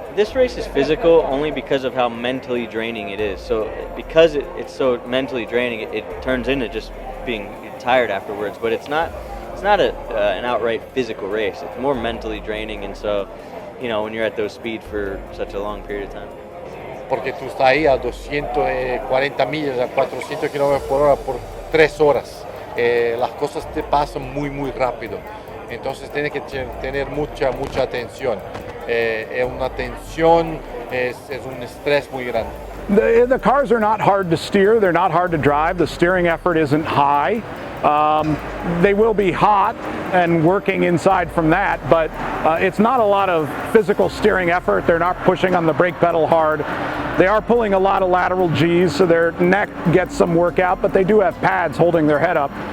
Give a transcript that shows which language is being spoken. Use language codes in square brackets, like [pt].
[en] This race is physical only because of how mentally draining it is. So because it's so mentally draining, it turns into just being tired afterwards. But it's not an outright physical race. It's more mentally draining, and so when you're at those speed for such a long period of time. [es] Porque tú estás ahí a 240 millas, a 400 kilómetros por hora por 3 horas. Las cosas te pasan muy rápido. Entonces tienes que tener mucha atención. Es una tensión, es un estrés muy grande. [en] The cars are not hard to steer. They're not hard to drive. The steering effort isn't high. They will be hot and working inside from that, but it's not a lot of physical steering effort. They're not pushing on the brake pedal hard. They are pulling a lot of lateral G's, so their neck gets some workout, but they do have pads holding their head up.